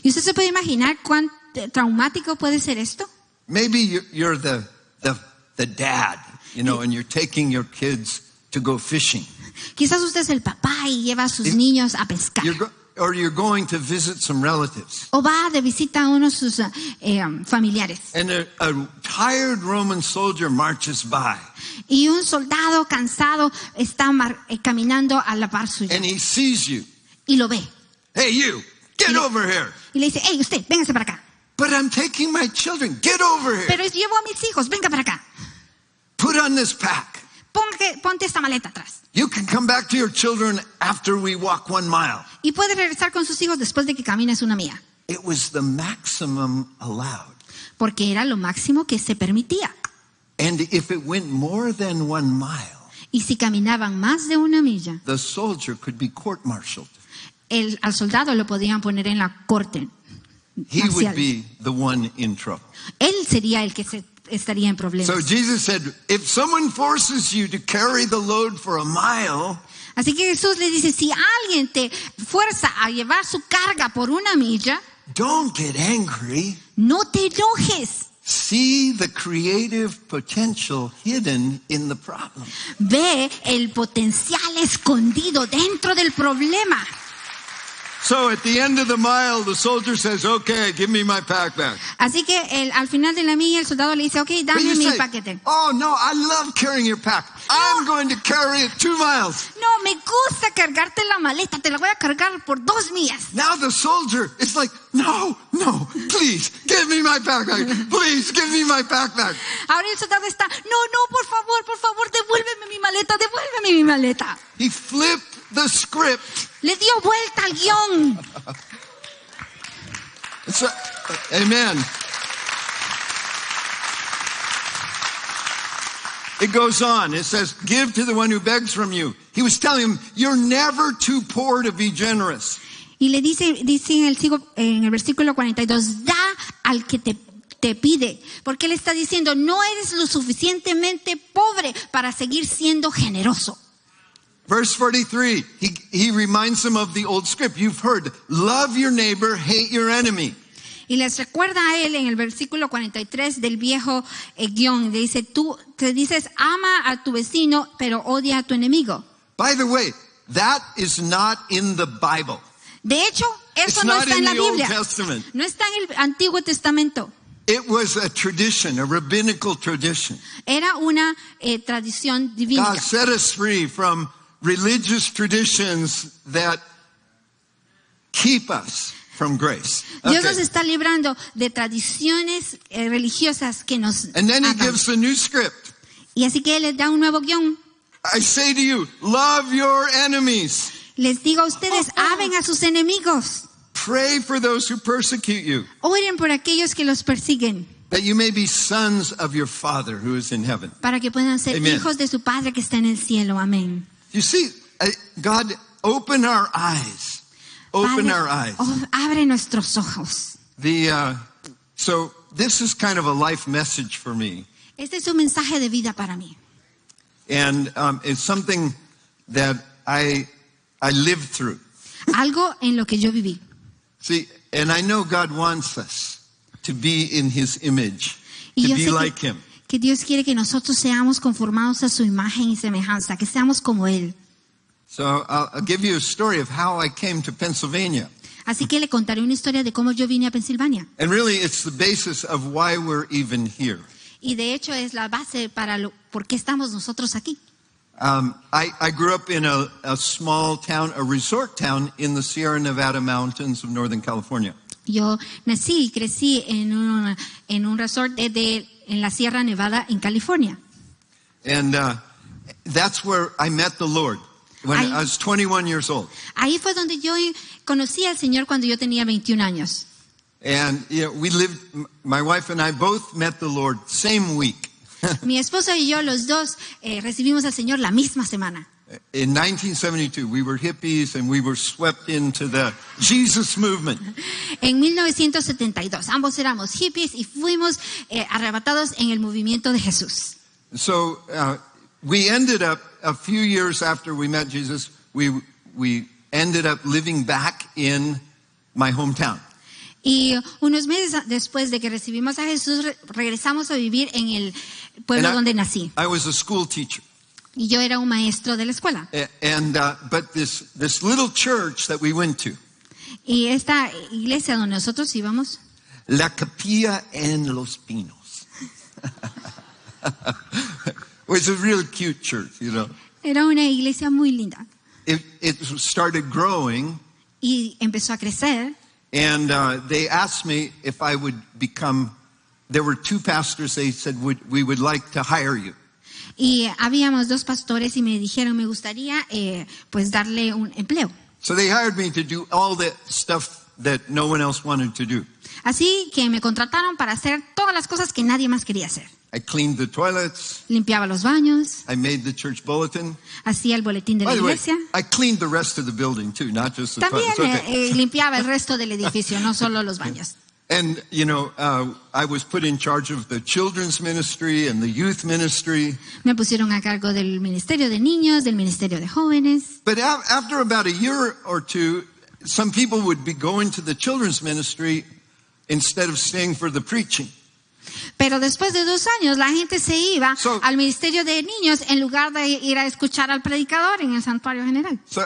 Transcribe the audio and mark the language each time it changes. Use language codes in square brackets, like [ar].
[es] ¿Y usted se puede imaginar cuán traumático puede ser esto? [en] Maybe you're the dad, you know, and you're taking your kids to go fishing. [es] Quizás usted es el papá y lleva a sus niños a pescar. [en] Or you're going to visit some relatives. [es] O va de visita a uno de sus familiares. [en] And a tired Roman soldier marches by. [es] Y un soldado cansado está caminando a la par suya. [en] And he sees you. [es] Y lo ve. [en] Hey, you, get over here. [es] Y le dice, hey, usted, véngase para acá. [en] But I'm taking my children. Get over here. [es] Pero llevo a mis hijos, venga para acá. [en] Put on this pack. [es] Ponte esta maleta atrás. [en] You can come back to your children after we walk 1 mile. [es] Y puede regresar con sus hijos después de que camines 1 milla. [en] It was the maximum allowed. [es] Porque era lo máximo que se permitía. [en] And if it went more than 1 mile, [es] y si caminaban más de 1 milla, [en] the soldier could be court-martialed. [es] Al soldado lo podían poner en la corte. [en] He would be the one in trouble. [es] Él sería el que estaría en problemas. [en] So Jesus said, if someone forces you to carry the load for 1 mile, [es] así que Jesús le dice, si alguien te fuerza a llevar su carga por 1 milla, [en] don't get angry. [es] No te enojes. [en] See the creative potential hidden in the problem. [es] Ve el potencial escondido dentro del problema. [en] So at the end of the mile, the soldier says, okay, give me my pack back. [es] Así que al final de la milla, el soldado le dice, okay, dame mi paquete. [en] Oh no, I love carrying your pack. I'm going to carry it 2 miles. [es] No, me gusta cargarte la maleta. Te la voy a cargar por 2 millas. [en] Now the soldier is like, no, please, give me my backpack. Please, give me my backpack. [es] Ahora el soldado está, no, por favor, devuélveme mi maleta. [en] He flipped the script. [es] Le dio vuelta al guión. [en] Amen. It goes on. It says, give to the one who begs from you. He was telling him, you're never too poor to be generous. [es] Y le dice en el versículo 42, da al que te pide. Porque él está diciendo, no eres lo suficientemente pobre para seguir siendo generoso. [en] Verse 43, he reminds them of the old script. You've heard, love your neighbor, hate your enemy. [es] Y les recuerda a él en el versículo 43 del viejo guión. Dice, tú te dices, ama a tu vecino, pero odia a tu enemigo. [en] By the way, that is not in the Bible. [es] De hecho, eso no está en la Biblia. No está en el Antiguo Testamento. [en] It was a tradition, a rabbinical tradition. [es] Era una tradición divina. [en] God set us free from religious traditions that keep us from grace. [es] Dios nos está librando de tradiciones religiosas que nos [en] And then he [es] atan. [en] gives a new script. [es] Y así que Él les da un nuevo guión. [en] I say to you, love your enemies. [es] Les digo a ustedes, amen a sus enemigos. [en] Pray for those who persecute you, [es] Oren por aquellos que los persiguen, [en] that you may be sons of your Father who is in heaven. [es] para que puedan ser [en] Amen. [es] hijos de su Padre que está en el cielo. Amén. [en] You see, God, open our eyes. Open [es] Padre, [en] our eyes. [es] abre nuestros ojos. [en] So this is kind of a life message for me. [es] Este es un mensaje de vida para mí. [en] And it's something that I lived through. [es] Algo en lo que yo viví. [en] See, and I know God wants us to be in His image, [es] Y [en] to [es] yo [en] be [es] sé [en] like Him. [es] que Dios quiere que nosotros seamos conformados a su imagen y semejanza, que seamos como Él. [en] So I'll give you a story of how I came to Pennsylvania. [es] Así que le contaré una historia de cómo yo vine a Pensilvania. [en] And really, it's the basis of why we're even here. [es] Y de hecho es la base para por qué estamos nosotros aquí. [en] I grew up in a small town, a resort town in the Sierra Nevada mountains of Northern California. [es] Yo nací y crecí en un resort en la Sierra Nevada en California. [en] And that's where I met the Lord when I was 21 years old. [es] Ahí fue donde yo conocí al Señor cuando yo tenía 21 años. [en] And we lived, my wife and I both met the Lord same week. [es] Mi esposo y yo, los dos, recibimos al Señor la misma semana. [en] In 1972, we were hippies and we were swept into the Jesus movement. [es] En 1972, ambos éramos hippies y fuimos arrebatados en el movimiento de Jesús. [en] So we ended up, a few years after we met Jesus, we ended up living back in my hometown. [es] Y unos meses después de que recibimos a Jesús, regresamos a vivir en el pueblo donde nací. [en] I was a school teacher. [es] Y yo era un maestro de la escuela. [en] But this little church that we went to, [es] Y esta iglesia donde nosotros íbamos, [en] La Capilla en Los Pinos, was a real cute church, you know. [es] era una iglesia muy linda. [en] It started growing, [es] Y empezó a crecer. [en] and they asked me if I would become. There were two pastors. They said, we would like to hire you. [es] Y habíamos dos pastores y me dijeron, me gustaría pues darle un empleo. [en] So they hired me to do all the stuff that no one else wanted to do. [es] Así que me contrataron para hacer todas las cosas que nadie más quería hacer. [en] I cleaned the toilets. [es] Limpiaba los baños, [en] I made the church bulletin. [es] hacía el boletín de la [en] By the way, [es] iglesia. [en] I cleaned the rest of the building too, not just the [es] También [en] toilets. Okay. [es] limpiaba el resto del edificio, no solo los baños. [en] And, you know, I was put in charge of the children's ministry and the youth ministry. [es] Me pusieron a cargo del ministerio de niños, del ministerio de jóvenes. [en] But after about a year or two, some people would be going to the children's ministry instead of staying for the preaching. [es] Pero después de 2 años la gente se iba [en] So- [es] al ministerio de niños en lugar de ir a escuchar al predicador en el santuario general.